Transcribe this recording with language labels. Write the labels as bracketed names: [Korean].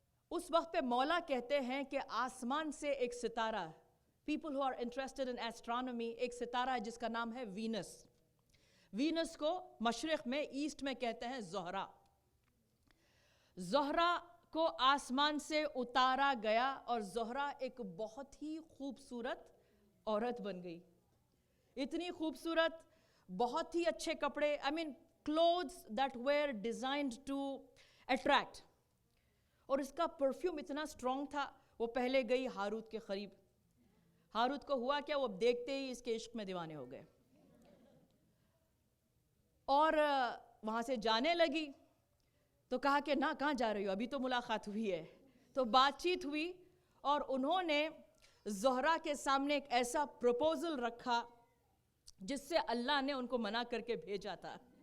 [Urdu] اس وقت پہ مولا کہتے ہیں کہ آسمان سے ایک ستارہ, [English] people who are interested in astronomy, [Urdu] ایک ستارہ ہے جس کا نام ہے وینس. وینس کو مشرق میں ایسٹ میں کہتے ہیں زہرہ. زہرہ کو آسمان سے اتارا گیا اور زہرہ ایک بہت ہی خوبصورت عورت بن گئی. اتنی خوبصورت, بہت ہی اچھے کپڑے, [English] I mean clothes that were designed to attract. [Urdu] اور اس کا پرفیوم اتنا اسٹرانگ تھا. وہ پہلے گئی ہاروت کے قریب. ہاروت کو ہوا کیا, وہ دیکھتے ہی اس کے عشق میں دیوانے ہو گئے اور وہاں سے جانے لگی. تو کہا کہ نہ کہاں جا رہی ہو, ابھی تو ملاقات ہوئی ہے. تو بات چیت ہوئی اور انہوں نے زہرہ کے سامنے ایک ایسا پروپوزل رکھا جس سے اللہ نے ان کو منع کر کے بھیجا تھا.